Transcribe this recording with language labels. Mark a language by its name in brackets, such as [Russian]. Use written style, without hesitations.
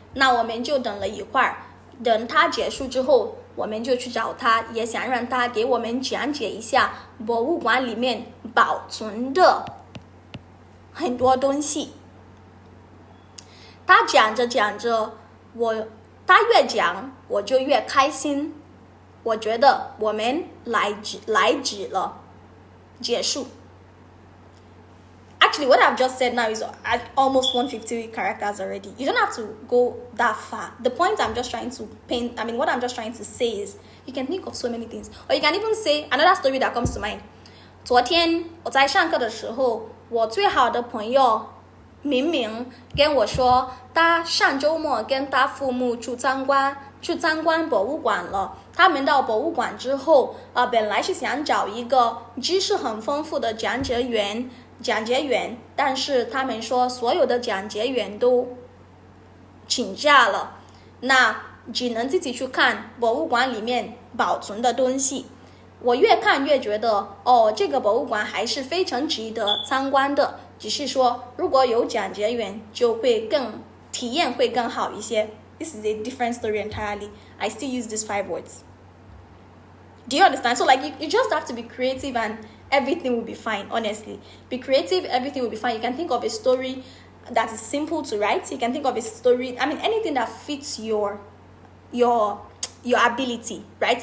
[Chinese] 那我们就等了一会儿，等她结束之后，我们就去找她，也想让她给我们讲解一下博物馆里面保存的很多东西。她讲着讲着，她越讲我就越开心。我觉得我们来迟了，结束。 [English] Actually, what I've just said now is at almost 150 characters already. You don't have to go that far. The point I'm just trying to paint, what I'm just trying to say is, you can think of so many things. Or you can even say, another story that comes to mind. [Chinese] 昨天我在上课的时候，我最好的朋友明明跟我说，他上周末跟他父母去参观博物馆了。他们到博物馆之后，本来是想找一个知识很丰富的讲解员，但是他们说所有的讲解员都请假了，那只能自己去看博物馆里面保存的东西。我越看越觉得，这个博物馆还是非常值得参观的，只是说如果有讲解员就会体验会更好一些。 [English] This is a different story entirely. I still use these 5 words. Do you understand? So like you just have to be creative and everything will be fine, honestly. Be creative, everything will be fine. You can think of a story that is simple to write. You can think of a story, anything that fits your ability, right?